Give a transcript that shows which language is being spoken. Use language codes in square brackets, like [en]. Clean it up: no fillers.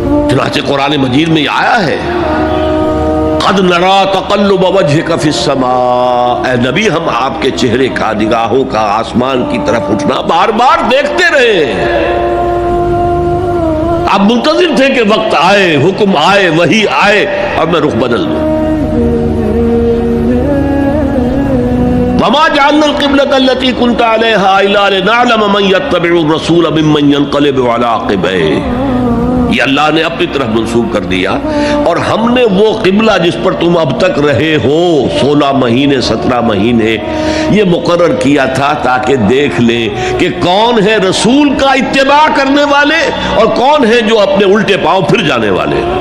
[ur] چنانچہ قرآن مجید میں یہ آیا ہے [ar] قد نرا تقلب وجهك في السماء، [ur] اے نبی ہم آپ کے چہرے کا، نگاہوں کا آسمان کی طرف اٹھنا بار بار دیکھتے رہے. آپ منتظر تھے کہ وقت آئے، حکم آئے، وحی آئے اور میں رخ بدل دوں. [ar] وما جعلنا القبلة التي كنت عليها إلا لنعلم من يتبع الرسول ممن ينقلب على عقبيه. [ur] یہ اللہ نے اپنی طرف منسوخ کر دیا، اور ہم نے وہ قبلہ جس پر تم اب تک رہے ہو 16 مہینے 17 مہینے یہ مقرر کیا تھا تاکہ دیکھ لیں کہ کون ہے رسول کا اتباع کرنے والے اور کون ہے جو اپنے الٹے پاؤں پھر جانے والے.